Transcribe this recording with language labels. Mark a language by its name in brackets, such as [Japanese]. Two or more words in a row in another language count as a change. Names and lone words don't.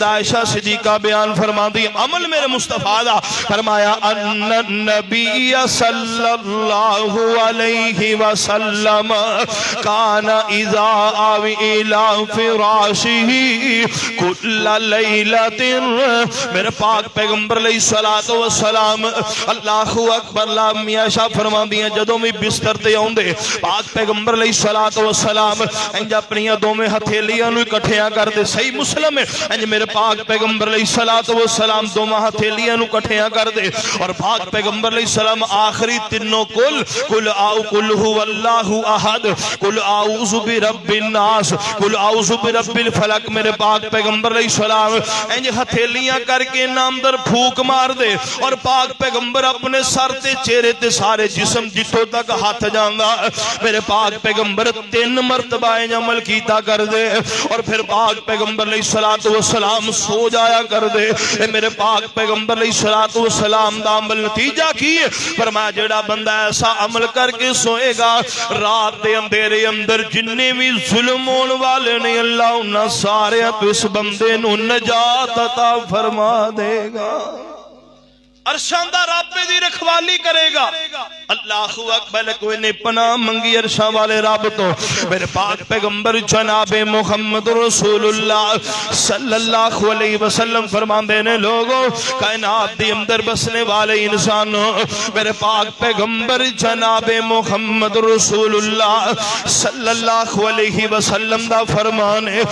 [Punjabi] عائشہ صدیقہ بیان فرما دی عمل میرے مصطفیٰ دا فرمایا [Arabic] ان نبی صلی اللہ علیہ وسلم کان اذا آوی الى فراشی کل لیلت [Punjabi] میرے پاک پیغمبر علیہ السلام [Arabic] اللہ اکبر [Punjabi] لامی عائشہ فرما دیا جدوں میں بستر تے آؤندے پاک پیغمبر علیہ السلام انج اپنی دو میں ہتھیلیاں نو اکٹھیاں کر دے صحیح مسلم ہے انج میرے پاک پیغمبر علیہ السلام دو میں ہتھیلیاں نو اکٹھیاں کر دے اور پاک پیغمبر علیہ السلام آخری تینوں [Arabic] کل هو اللہ احد کل اعوذ برب الناس کل اعوذ برب الفلق [Punjabi] میرے پاک پیغمبر علیہ السلام انج ہتھیلیاں کر کے نام در پھوک مار دے اور پاک پیغمبر اپنے سر تے چہرے تے سارے جسم جتوں تک ہاتھ جاندا میرے پاک پیغمبر 3 مرتبہ عمل کیتا کر دے اور پھر پاک پیغمبر علیہ السلام سو جایا کر دے میرے پاک پیغمبر علیہ السلام دا عمل نتیجہ کی فرمایا جڑا بندہ ایسا عمل کر کے سوئے گا رات دے اندھیرے اندر جننے بھی ظلم ہون والے نے اللہ انہاں سارے تو اس بندے نو نجات عطا فرما دے گا عرشاں دا رب دی رکھوالی کرے گا. [Arabic] اللہ اکبر. [Punjabi] کوئی نے پناہ منگی عرشاں والے رب تو. میرے پاک پیغمبر جناب محمد رسول اللہ [Arabic] صلی اللہ علیہ وسلم [Punjabi] فرماندے نے لوگوں کائنات دی اندر بسنے والے انسانوں میرے پاک پیغمبر جناب محمد رسول اللہ [Arabic] صلی اللہ علیہ وسلم [Punjabi] دا فرمان ہے.